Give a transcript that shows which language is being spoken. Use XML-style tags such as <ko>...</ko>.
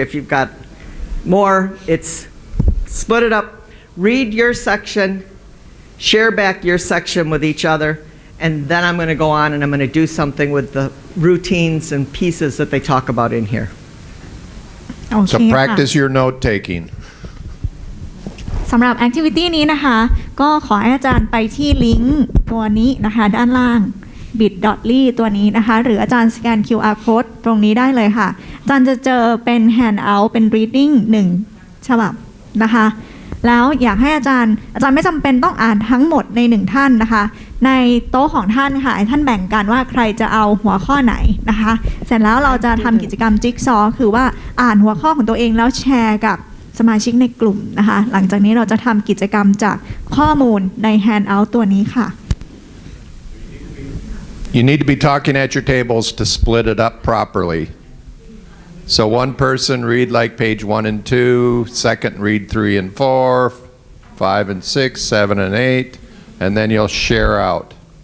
<en>If you've got more, it's split it up, read your section, share back your section with each other, and then I'm going to go on and I'm going to do something with the routines and pieces that they talk about in here. Okay, So practice your note taking.</en> <th>สำหรับ activity นี้นะคะก็ขอให้อาจารย์ไปที่ลิงก์ตัวนี้นะคะด้านล่าง bit.ly ตัวนี้นะคะหรืออาจารย์สแกน QR code ตรงนี้ได้เลยค่ะอาจารย์จะเจอเป็น handout เป็น reading 1 ฉบับนะคะ แล้วอยากให้อาจารย์ไม่จำเป็นต้องอ่านทั้งหมดใน1ท่านนะคะในโต๊ะของท่านค่ะให้ท่านแบ่งกันว่าใครจะเอาหัวข้อไหนนะคะเสร็จแล้วเราจะทำกิจกรรมจิ๊กซอว์คือว่าอ่านหัวข้อของตัวเองแล้วแชร์กับสมาชิกในกลุ่มนะคะหลังจากนี้เราจะทำกิจกรรมจากข้อมูลใน handout ตัวนี้ค่ะ</th> <en>You need to be talking at your tables to split it up properly. So one person read like page 1 and 2, second read 3 and 4, 5 and 6, 7 and 8, and then you'll share out.</en>